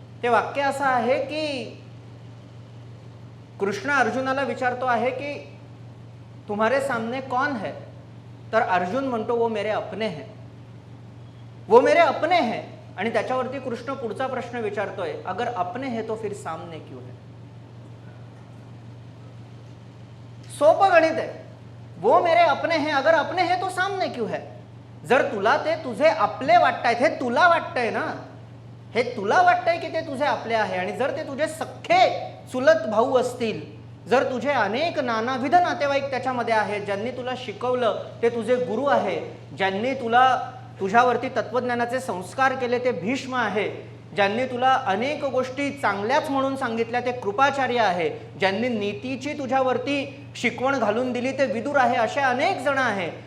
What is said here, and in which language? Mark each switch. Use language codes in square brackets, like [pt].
[mr] ते वाक्य असं आहे की कृष्ण अर्जुनाला विचारतो आहे की [hi] तुम्हारे सामने कौन है, [mr] तर अर्जुन म्हणतो [hi] वो मेरे अपने हैं, वो मेरे अपने हैं. [mr] आणि त्याच्यावरती कृष्ण पुढचा प्रश्न विचारतोय, [hi] अगर अपने है तो फिर सामने क्यों है. [mr] सोपं गणित आहे. [hi] वो मेरे अपने हैं, अगर अपने हैं तो सामने क्यों है. [mr] जर तुला ते तुझे आपले वाटतायत, हे तुला वाटतंय ना, हे तुला वाटतंय की ते तुझे आपले आहे, आणि जर ते तुझे सख्खे चुलत भाऊ असतील, जर तुझे अनेक नानाविध नातेवाईक त्याच्यामध्ये आहेत, ज्यांनी तुला शिकवलं ते तुझे गुरु आहे, ज्यांनी तुझ्यावरती तत्वज्ञानाचे संस्कार केले ते भीष्म आहे, ज्यांनी तुला अनेक गोष्टी चांगल्याच म्हणून सांगितल्या ते कृपाचार्य आहे, ज्यांनी नीतीची तुझ्यावरती शिकवण घालून दिली ते विदुर आहे, असे अनेक जण आहे.